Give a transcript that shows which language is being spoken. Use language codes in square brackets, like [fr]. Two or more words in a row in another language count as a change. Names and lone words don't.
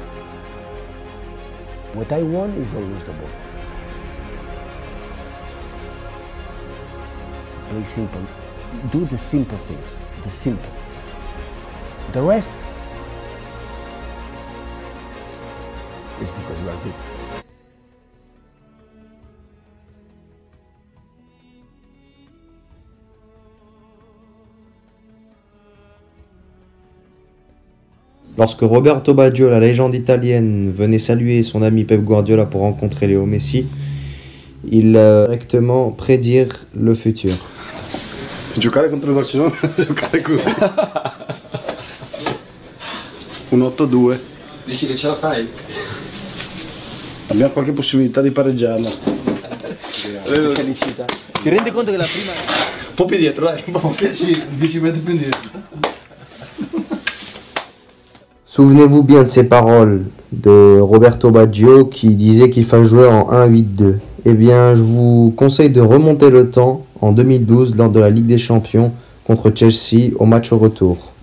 [en] What I want is don't lose the ball. Play simple. Do the simple things, the simple. The rest is because you are good. [fr] Lorsque Roberto Baggio, la légende italienne, venait saluer son ami Pep Guardiola pour rencontrer Léo Messi, il directement prédire le futur. [it] Giocare contro il Barcellona, giocare così. Un 8-2. Dici che ce la fai? Abbiamo qualche possibilità di pareggiarla. Felicità. Ti rendi conto che la prima... Un po' più dietro, dai. Un po'. Sì, 10 metri più indietro. [fr] Souvenez-vous bien de ces paroles de Roberto Baggio qui disait qu'il fallait jouer en 1-8-2. Eh bien, je vous conseille de remonter le temps en 2012 lors de la Ligue des Champions contre Chelsea au match au retour.